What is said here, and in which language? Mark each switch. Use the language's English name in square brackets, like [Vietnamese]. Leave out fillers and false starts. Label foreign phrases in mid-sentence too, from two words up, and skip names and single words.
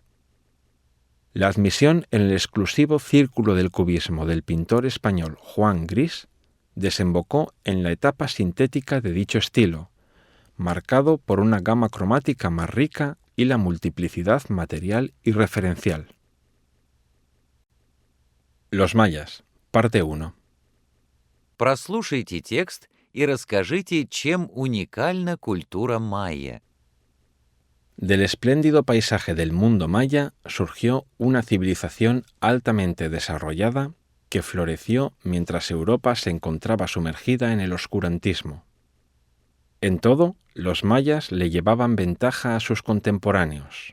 [Spanish] La admisión en el exclusivo círculo del cubismo del pintor español Juan Gris desembocó en la etapa sintética de dicho estilo, marcado por una gama cromática más rica y la multiplicidad material y referencial. Los mayas, parte 1. [Russian] Прослушайте текст и расскажите, чем уникальна культура майя. [Spanish] Del espléndido paisaje del mundo maya surgió una civilización altamente desarrollada que floreció mientras Europa se encontraba sumergida en el oscurantismo. En todo, los mayas le llevaban ventaja a sus contemporáneos.